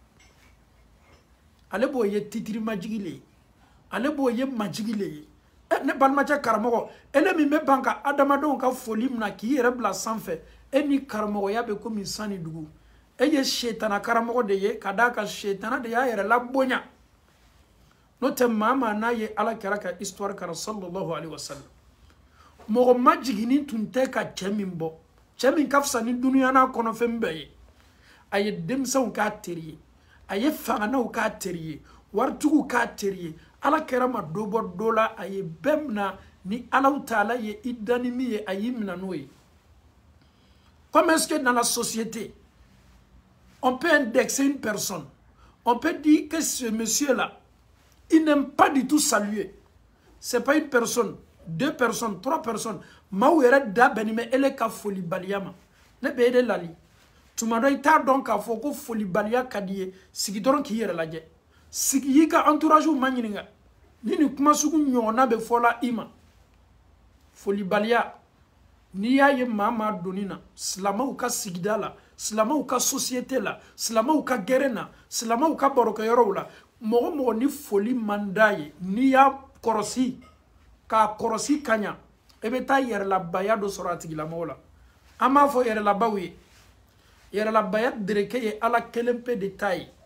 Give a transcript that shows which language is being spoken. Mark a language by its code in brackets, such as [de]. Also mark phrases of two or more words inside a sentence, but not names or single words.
[bm] ale b'o ye titiri majigi le ye ale b'o ye majigi le ye ne balimacɛ karamɔgɔ ele min bɛ ban ka adamadenw ka foli mina k'i yɛrɛ bila sanfɛ e ni karamɔgɔya bɛ komi san ni dugu e ye setana karamɔgɔ de ye ka d'a kan setana de y'a yɛrɛ labonya n'o tɛ maa maa n'a ye ala kɛra ka histoire kara [ar] صلى الله عليه وسلم [bm] mɔgɔ ma jiginni tun tɛ ka cɛ min bɔ cɛ min ka fisa ni duniya n'a kɔnɔfɛn bɛɛ ye a ye denmisɛnw k'a teri ye a ye fanganaw k'a teri ye waritigiw k'a teri ye ala kɛra ma dɔ bɔ dɔ la a ye bɛɛ mina ni alaw taala ye i dani min ye a y'i mina n'o ye [fr] comme est-ce que dans la société on peut indexer une personne on peut dire que ce monsieur là il n'aime pas du tout saluer c'est pas une personne 2 personnes 3 personnes [bm] maaw yɛrɛ da bɛnnen bɛ ele ka folibaliya ma ne bɛ e de lali tuma dɔ i t'a dɔn k'a fɔ ko folibaliya ka di ye sigi dɔrɔn k'i yɛrɛ lajɛ sigi y'i ka entourage ma ɲininka ni nin kuma sugu ɲɔgɔnna bɛ fɔla i ma folibaliya n'i y'a ye maa maa donni na silamɛw ka sigida la silamɛw ka société la silamɛw ka gɛrɛn na silamɛw ka barokɛyɔrɔw la mɔgɔ mɔgɔ ni foli man d'a ye n'i y'a kɔrɔsi k'a kɔrɔsi ka ɲa e bɛ taa yɛrɛlabaya dɔ sɔrɔ a tigilamɔgɔ la an b'a fɔ yɛrɛlabaw ye yɛrɛlabaya dereke ye ala kelen pe de ta ye